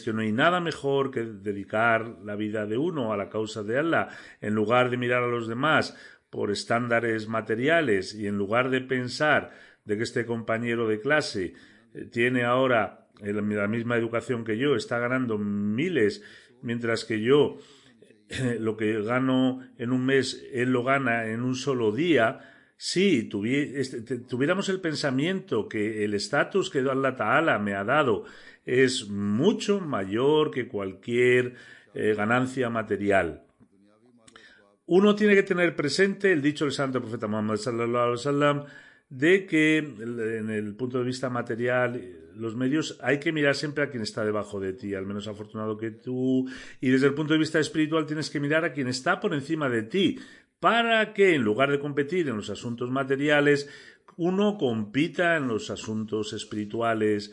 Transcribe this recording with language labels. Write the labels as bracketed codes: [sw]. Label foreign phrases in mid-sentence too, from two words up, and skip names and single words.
[es] que no hay nada mejor que dedicar la vida de uno a la causa de Allah, en lugar de mirar a los demás por estándares materiales y en lugar de pensar de que este compañero de clase tiene ahora la misma educación que yo, está ganando miles, mientras que yo lo que gano en un mes, él lo gana en un solo día. Si tuviéramos el pensamiento que el estatus que Allah Ta'ala me ha dado es mucho mayor que cualquier ganancia material. Uno tiene que tener presente el dicho del santo profeta Muhammad [ar] صلى الله عليه وسلم [es] de que en el punto de vista material, los medios, hay que mirar siempre a quien está debajo de ti, al menos afortunado que tú, y desde el punto de vista espiritual tienes que mirar a quien está por encima de ti, para que en lugar de competir en los asuntos materiales, uno compita en los asuntos espirituales.